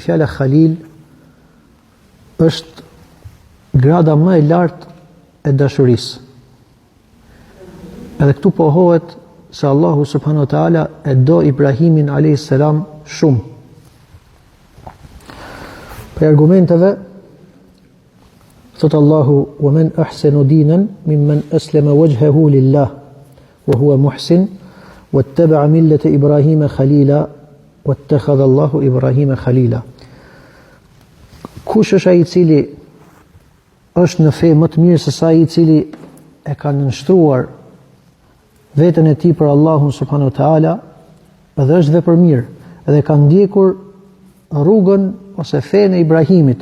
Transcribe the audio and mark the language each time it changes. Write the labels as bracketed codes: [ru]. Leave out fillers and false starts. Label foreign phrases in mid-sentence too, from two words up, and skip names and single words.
[sq] Fjala Khalil është grada më e lartë e dashurisë. Edhe këtu pohohet se Allahu [ar] سبحانه وتعالى [sq] e do Ibrahimin [ar] عليه السلام [sq] shumë. Për argumenteve thot Allahu: [ar] "ومن أحسن دينا ممن أسلم وجهه لله وهو محسن واتبع ملة إبراهيم خليلا واتخذ الله إبراهيم خليلا wattakhadha Allahu Ibrahima khalila." [sq] Kush është ai i cili është në fe më të mirë se sa ai i cili e ka nënshtruar veten e tij për Allahun [ar] سبحانه وتعالى, [sq] edhe është vepër mirë, edhe ka ndjekur rrugën ose fenë e Ibrahimit.